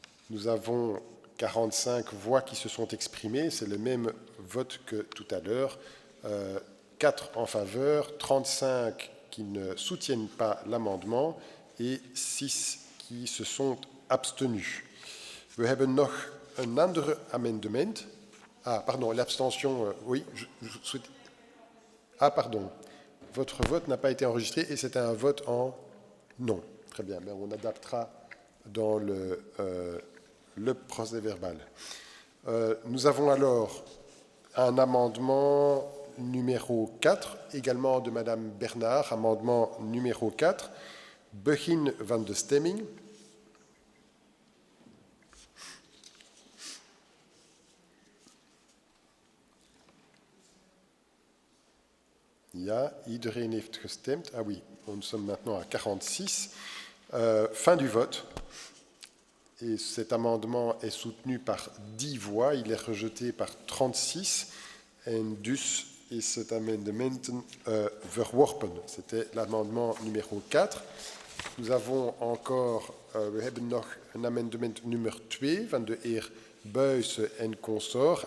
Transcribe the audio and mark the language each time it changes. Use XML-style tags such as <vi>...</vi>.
<fr>Nous avons 45 voix qui se sont exprimées. C'est le même vote que tout à l'heure. 4 en faveur, 35 qui ne soutiennent pas l'amendement et 6 qui se sont abstenus.</fr> <nl>We hebben nog een ander amendement.</nl> <fr>Ah, pardon, l'abstention, oui. Je souhaite... Ah, pardon. Votre vote n'a pas été enregistré et c'était un vote en non. Très bien, mais on adaptera dans le procès verbal. Nous avons alors un amendement numéro 4, également de Madame Bernard, amendement numéro 4,</fr> <nl>begin van de stemming. Ja, iedereen heeft gestemd.</nl> <fr>Ah oui, nous sommes maintenant à 46. Fin du vote. Et cet amendement est soutenu par 10 voix. Il est rejeté par 36.</fr> <nl>En dus is het amendement verworpen.</nl> <fr>C'était l'amendement numéro 4. Nous avons encore,</fr> <nl>we hebben nog een amendement nummer 2 van de heer Buijsen en consort.</nl>